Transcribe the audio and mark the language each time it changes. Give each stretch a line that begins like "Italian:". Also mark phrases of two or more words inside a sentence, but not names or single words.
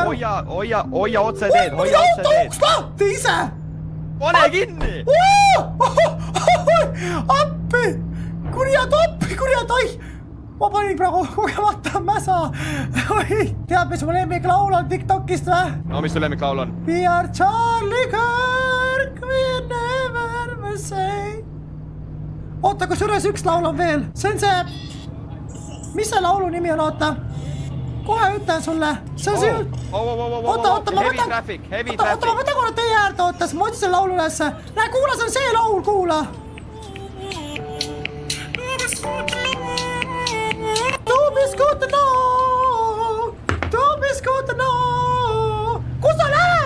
Estonian: Hoia otse teed, hoia otse auto teed. uks lahti ise! Pane kinni! Appi! Kurjad, oi! Ma panin praegu kogemata mäsa. Tead, mis mu lemmiklaul on TikTokist või? No, mis su lemmiklaul on?
English: We are Charlie Kirk, we never say.
Estonian: oota, kusjuures üks laul on veel. See on see... Mis see laulu nimi on, oota? Kohe ütlen sulle. See on see... Oota, ma võtan... Oota, ma võtan korra teie äärde, oota, siis ma otsin selle laulu ülesse. Näe, kuula, see on see laul, kuula. Kus sa lähed?